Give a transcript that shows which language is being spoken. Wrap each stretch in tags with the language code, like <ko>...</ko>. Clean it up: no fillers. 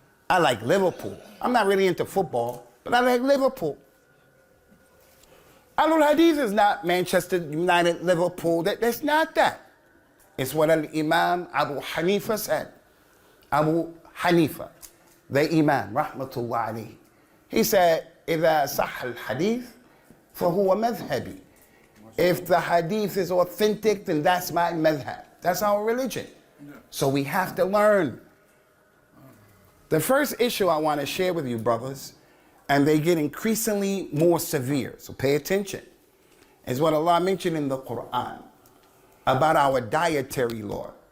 <en>I like Liverpool. I'm not really into football, but I like Liverpool. Ahlul Hadith is not Manchester United, Liverpool. That's not that. It's what Al-Imam Abu Hanifa said. Abu Hanifa, the Imam, rahmatullah alayhi. He said,</en> <ar>إِذَا صَحَّ الْحَدِيث فَهُوَ مَذْهَبِي.</ar> <en>If the hadith is authentic, then that's my madhab. That's our religion. So we have to learn. The first issue I want to share with you, brothers, and they get increasingly more severe, so pay attention, is what Allah mentioned in the Quran about our dietary law.</en>